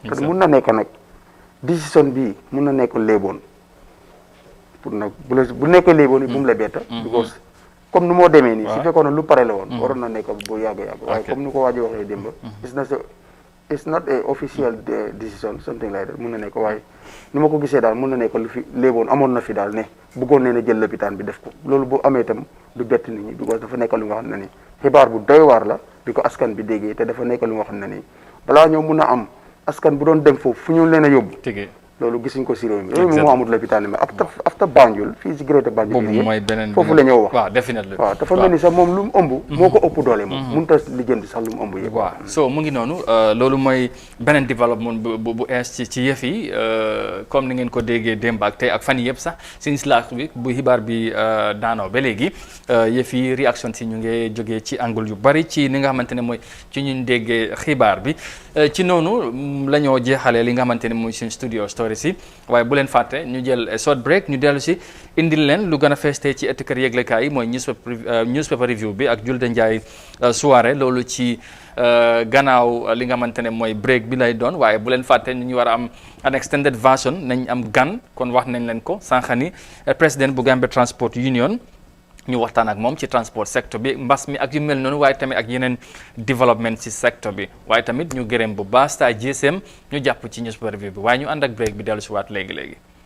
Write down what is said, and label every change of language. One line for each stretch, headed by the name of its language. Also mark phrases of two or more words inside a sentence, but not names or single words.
Wolof: te mun na nekk nag décision bii mun na nekk léeboon pour nag bu nekkee léeboon bu mu la bett. because comme nu moo demee nii. su fekkoon ne lu pare la woon. waroon na nekk bu yàgg. waaye comme ni ko waaj waxee démb.
English: it's not a official decision something like that
Wolof: mun na nekk waaye ni ma ko gisee daal mun na nekk lu fi léeboon amoon na fi daal ne bëggoon nee na jël lopitaan bi def ko loolu bu amee itam du bett nit ñi because dafa nekk lu nga xam ne ni xibaar bu doy waar la bi ko askan bi déggee te dafa nekk lu nga xam ne nii balaa ñoo mun a am askan bu doon dem foofu fu ñu leen a yóbbu. loolu gisuñ ko si réew mi réew mi moo amul lopitaan mais after Banjul fii si Greater Banjul foofu la ñëw wax waaw definitely waaw dafa mel ni sax moom lu mu ëmb moo ko ëpp doole moom mënut a lijjanti sax lu mu ëmb yëpp waaw so mu ngi noonu loolu mooy beneen développement bu ees ci yëf yi comme ni ngeen ko déggee démb ak tey ak fan yëpp sax
English: since last week
Wolof: bu xibaar bi daanoo ba léegi yëf yi réaction si ñu ngi jógee ci angle yu bari ci ni nga xamante ne mooy ci ñun déggee xibaar bi ci noonu la ñoo jeexalee li nga xamante ne mooy suñ
English: studio story
Wolof: si waaye bu leen fàtte ñu jël
English: short break
Wolof: ñu dellu si indil leen lu gën a feeste ci ëtt kër yëglekaay yi mooy
English: newspaper review
Wolof: bi ak Julde Njaay soirée loolu ci gannaaw li nga xamante ne mooy break bi lay doon waaye bu leen fàtte ñu war a am
English: an extended version
Wolof: nañ am gan kon wax nañ leen ko sànq ni président bu Gambia Transport Union ñu waxtaan ak moom ci transport secteur bi mbas mi ak yu mel noonu waaye tamit ak yeneen développement ci secteur bi waaye tamit ñu gërëm bu baax sta GSM ñu jàpp ci
English: newspaper review
Wolof: bi waaye ñu ànd ak break bi dellu si waat léegi